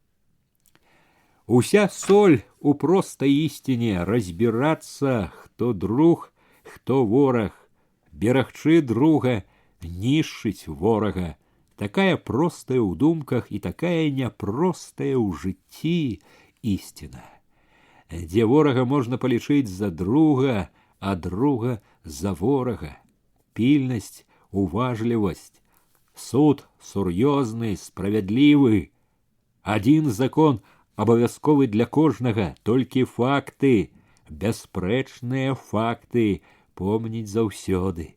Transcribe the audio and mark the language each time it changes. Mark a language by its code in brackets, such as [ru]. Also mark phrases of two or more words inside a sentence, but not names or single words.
[be] Уся соль у простай ісціне разбірацца, хто друг, хто вораг, берагчы друга, нішчыць ворага. Такая простая ў думках і такая няпростая ў жыцці ісціна. Дзе ворага можна палічыць за друга, а друга за ворага. Пільнасць, уважлівасць, суд сур'ёзны, справядлівы. Адзін закон абавязковы для кожнага, толькі факты, бясспрэчныя факты помніць заўсёды.